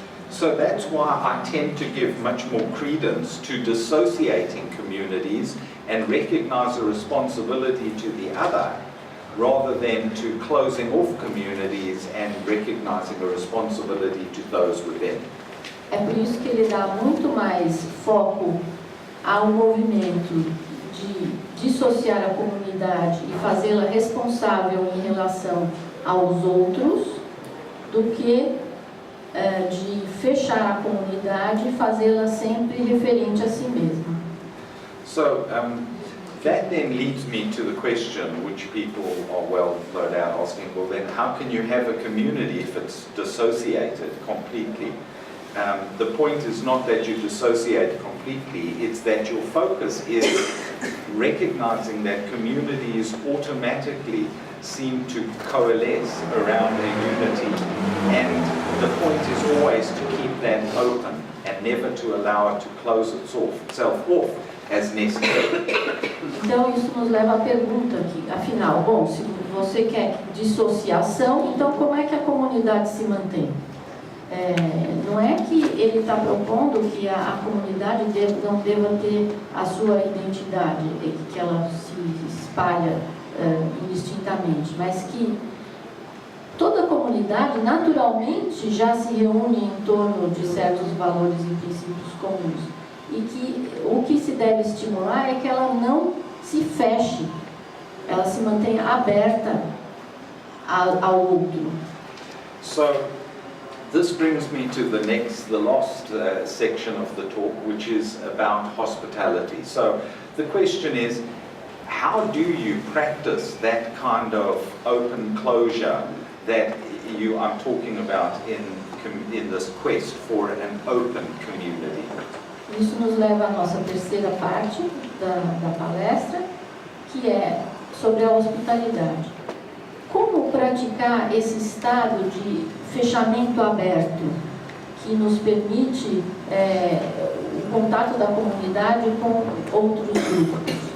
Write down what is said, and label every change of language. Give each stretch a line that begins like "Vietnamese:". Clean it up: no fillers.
English: So that's why I tend to give much more credence to dissociating communities and recognize a responsibility to the other rather than to closing off communities and recognizing a responsibility to those within.
Portuguese: É por isso que ele dá muito mais foco ao movimento de dissociar a comunidade e fazê-la responsável em relação aos outros do que de fechar a comunidade e fazê-la sempre referente a si mesma.
English: So that then leads me to the question which people are well no doubt asking, well then how can you have a community if it's dissociated completely? The point is not that you dissociate completely, it's that your focus is recognizing that communities automatically seem to coalesce around a unity, and the point is always to keep that open and never to allow it to close itself off as necessary.
Portuguese: Então isso nos leva à pergunta aqui, afinal, bom, se você quer dissociação, então como é que a comunidade se mantém? Não é que ele está propondo que a comunidade não deva ter a sua identidade, que ela se espalha indistintamente, mas que toda comunidade naturalmente já se reúne em torno de certos valores e princípios comuns. E que o que se deve estimular é que ela não se feche, ela se mantenha aberta ao outro.
English: So, this brings me to the last section of the talk, which is about hospitality. So, the question is, how do you practice that kind of open closure that I'm talking about in this quest for an open community?
Portuguese: Isso nos leva à nossa terceira parte da palestra, que é sobre a hospitalidade. Como praticar esse estado de fechamento aberto, que nos permite o contato da comunidade com outros grupos?